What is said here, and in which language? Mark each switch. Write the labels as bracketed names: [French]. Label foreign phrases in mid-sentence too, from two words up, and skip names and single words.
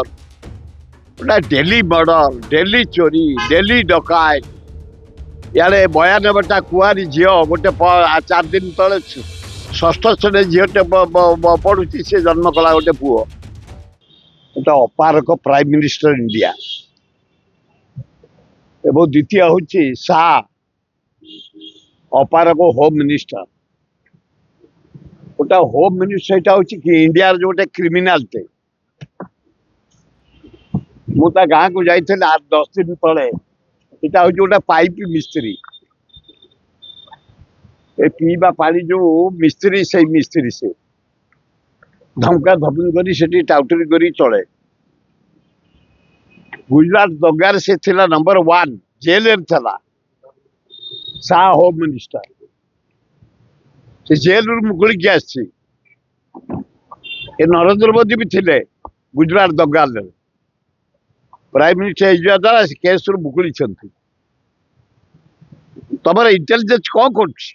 [Odia] ଗୋଟା [English] daily murder, [Odia] ଡେଲି ଚୋରି, ଡେଲି ଡକାୟତ। ଇଆଡେ 92ଟା କୁଆରୀ ଝିଅ, ଗୋଟେ 4 ଦିନ ତଳେ ଷଷ୍ଠ ଶ୍ରେଣୀ ଝିଅଟେ ପଢୁଛି, ସେ ଜନ୍ମ କଲା ଗୋଟେ ପୁଅ। [Bangla] এটা অপারক [English] prime minister [Bangla] ইন্ডিয়া এবং দ্বিতীয় হচ্ছে শাহ অপারক [English] home minister. [Bangla] ওটা [English] home minister [Bangla] এটা হচ্ছে কি ইন্ডিয়ার যে ক্রিমিনালଟେ। [Odia] ମୁଁ ତା ଗାଁକୁ ଯାଇଥିଲି 8-10 ଦିନ ତଳେ। [Bangla] এটা হচ্ছে [Odia] ଗୋଟେ ପାଇପ ମିସ୍ତ୍ରୀ। ଏ ପିଇବା ପାଣି ଯୋଉ ମିସ୍ତ୍ରୀ, ସେଇ ମିସ୍ତ୍ରୀ ସେ ଧମକା ଧମକି କରି ସେଠି ଟାଉଟରି କରି ଚଳେ। ଗୁଜରାଟ ଦଙ୍ଗାରେ ସେ ଥିଲା ନମ୍ବର 1, ଜେଲରେ ଥିଲା শাহ [English] home minister. [Odia] ସେ ଜେଲରୁ ମୁକୁଳିକି ଆସିଛି। ଏ ନରେନ୍ଦ୍ର ମୋଦି ବି ଥିଲେ ଗୁଜରାଟ ଦଙ୍ଗାରେ, [English] prime minister [Odia] ହେଇଯିବା ଦ୍ୱାରା ସେ କେସରୁ ମୁକୁଳିଛନ୍ତି। ତମର ଇଣ୍ଟେଲିଜେନ୍ସ କଣ କରୁଛି?